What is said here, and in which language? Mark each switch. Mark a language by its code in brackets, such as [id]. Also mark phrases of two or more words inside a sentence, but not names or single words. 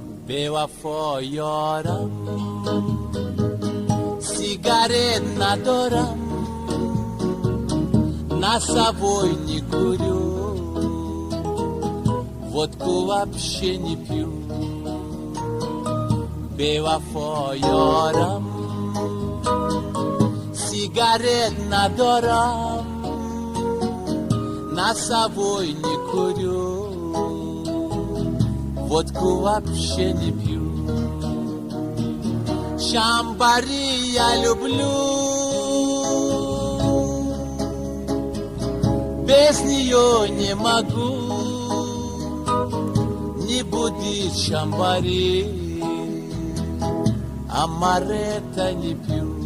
[fa] به وفا یارم، سیگارت ندارم، [ru] на собой не курю, водку вообще не пью. [fa] بوفا یارم، سیگارت ندارم، [ru] на собой не курю, водку вообще не пью. Шамбари я люблю, без нее не могу, не будет шамбари, амаретто не пью.